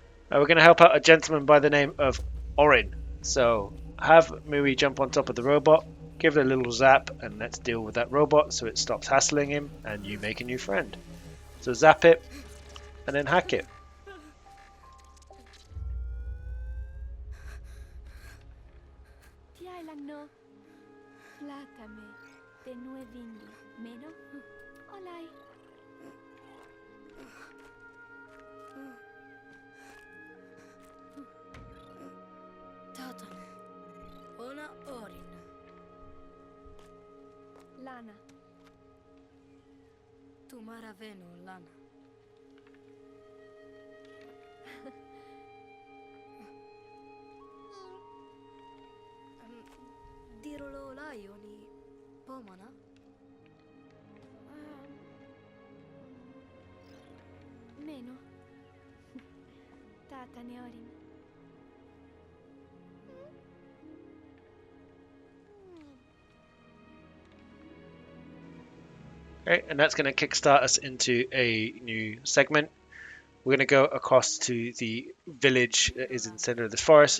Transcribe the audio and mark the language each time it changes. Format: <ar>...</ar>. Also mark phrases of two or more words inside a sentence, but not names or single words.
<en>We're going to help out a gentleman by the name of Orin. So have Mui jump on top of the robot, give it a little zap, and let's deal with that robot so it stops hassling him and you make a new friend. So zap it and then hack it. Ti hai l'anno Flatame de nuevindi meno olai. Tatan. Ona Orin. Lana. Tumara venu Lana. Dirolo laioni pomana. Meno. Tata ne orin. Okay, and that's going to kickstart us into a new segment. We're going to go across to the village that is in the center of the forest.</en>